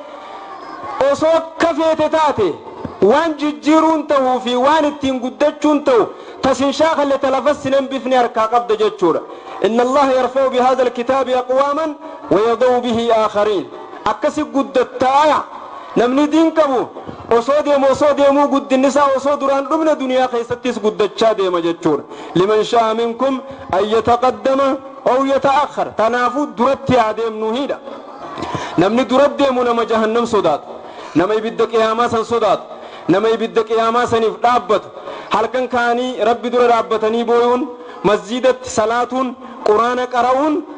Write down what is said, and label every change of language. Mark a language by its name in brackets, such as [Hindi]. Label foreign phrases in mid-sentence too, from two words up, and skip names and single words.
[Oromo] osoo akka feete taate waan jijjiiruun ta'uu fi waan ittiin guddachuun ta'u tasin shaakalle talafas sinan bifni harkaa qabda jechuudha [Arabic] إن الله يرفع بهذا الكتاب أقواما ويضع به آخرين [Oromo] akkasi guddattaaya namni diin qabu osoo deemuu guddinni isaa osoo duraan dhumne duniyaa keessattis guddachaa deema jechuudha [Arabic] لمن شاء منكم أن يتقدم أو يتأخر [Oromo] tanaafuu duratti haa deemnu hidha namni duratti deemu nama jahannam sodaatu nama ibidda qiyaamaa san sodaatu nama ibidda qiyaamaa saniif dhaabbatu halkan kaanii rabbi dura dhaabbatanii booyuun masjidatti salaatuun quraana qara'uun